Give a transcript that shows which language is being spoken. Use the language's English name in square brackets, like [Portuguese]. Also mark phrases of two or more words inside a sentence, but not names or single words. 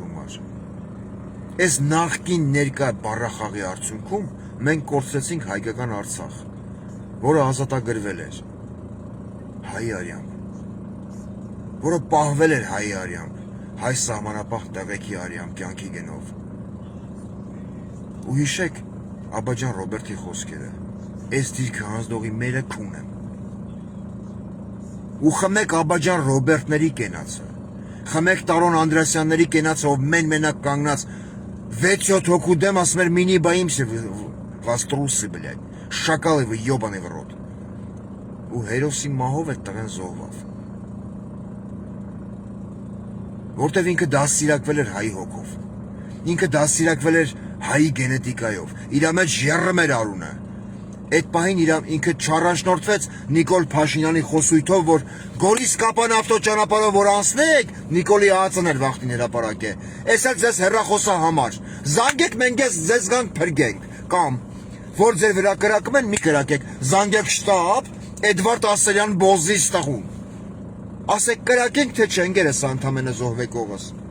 [Armenian] համար։ Այս նախկին ներկա բառախաղի արդյունքում մենք կորցրեցինք հայկական Արցախ, որը ազատագրվել էր հայ արյամբ, որը պահվել էր հայ արյամբ, հայ սահմանապահ տեղեքի արյամբ, կյանքի գնով։ Ու հիշեք Աբաջան Ռոբերտի խոսքերը, այս դիրքը հանձնողի մերը քուն եմ։ Ու խմեք Աբաջան Ռոբերտների կենացը, խմեք Տարոն Անդրեասյանների կենացը, ով մենակ կանգնած 6-7 հոգու դեմ ասում էր մինի [Russian] боимся вас трусы, блядь, [Armenian] շակալը [Russian] вы ебаный в рот։ [Armenian] Ու հերոսի մահով այդ տղեն զոհվավ։ Որտեվ ինքը դաստիարակվել էր հայի հոգով, ինքը դաստիարակվել էր հայի գենետիկայով, իրա մեջ եռում էր արունը։ Այդ պահին ինքը չառաջնորդվեց Նիկոլ Փաշինյանի խոսույթով, որ Գորիս Կապան ավտոճանապարհով որ անցնեք, Նիկոլի ԱԱՑ-ն էր վախտին հրապարակե։ Էս էլ ձեզ հեռախոսա համար։ Զանգեք մենք ձեզ գանք փրկենք, կամ որ ձեր վրա կրակում են, մի կրակեք, զանգեք շտաբ, Էդվարդ Ասերյան Բոզի ստախում։ Ասեք կրակենք, թե չէ, ընկերս անդամենը զոհվեկողս։